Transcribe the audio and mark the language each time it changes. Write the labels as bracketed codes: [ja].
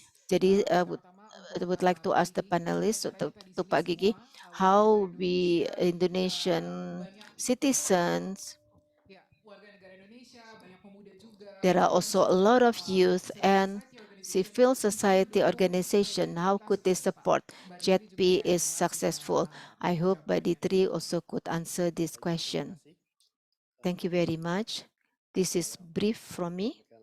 [en] Jadi I would like to ask the panelists, to Pak Gigi, how we Indonesian citizens, [id] Ya, warga negara Indonesia, banyak pemuda juga. [en] there are also a lot of youth and civil organization society organization. How could they support JETP is successful? I hope Mbak Ditri also could answer this question. Thank you very much. This is brief from me.